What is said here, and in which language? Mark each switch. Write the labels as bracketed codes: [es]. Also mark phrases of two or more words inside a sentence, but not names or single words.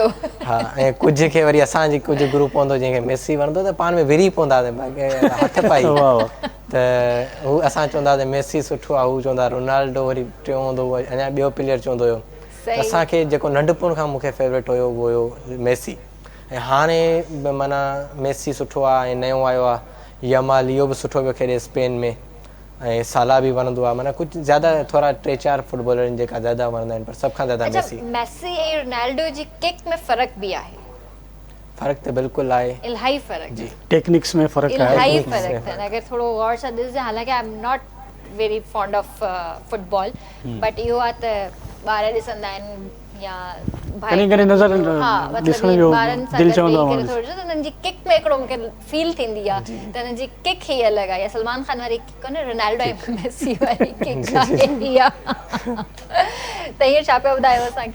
[sd] हा ऐं कुझु खे वरी असांजी कुझु ग्रुप हूंदो जंहिंखे मेसी वणंदो त पाण में विरी पवंदासीं हथ पाई त हू असां चवंदासीं मेसी सुठो आहे हू चवंदा रोनाल्डो वरी टियों हूंदो अञा ॿियो प्लेयर चवंदो हुयो असांखे जेको नंढपण खां मूंखे फेवरेट हुयो उहो हुयो मेसी ऐं हाणे माना मेसी सुठो आहे ऐं नयो आयो आहे यमाल इहो बि सुठो पियो खेॾे स्पेन में ऐं साला बि वणंदो आहे माना कुझु ज़्यादा थोरा 3-4 फुटबॉलर आहिनि जेका ज़्यादा वणंदा आहिनि पर सभ खां ज़्यादा मेसी ऐं रोनाल्डो जी किक में फ़र्क़ु बि आहे? फ़र्क़ु त बिल्कुलु आहे इलाही फ़र्क़ु जी टेक्निक्स में फ़र्क़ु आहे इलाही फ़र्क़ु आहे अगरि थोरो गौर सां ॾिसजे हालांकि [en] I am not very fond of football but [sd] इहो आहे त ॿार ॾिसंदा आहिनि या कॾहिं नज़र ॾिसण जो दिलि चवंदो आहे त उन्हनि जी किक में हिकिड़ो मूंखे फील थींदी आहे त उन्हनि जी किक ई अलॻि आहे या सलमान खान वारी किक कोन्हे रोनाल्डो ऐं मेसी वारी किक आहे त हीअं छा पिया ॿुधायो असांखे?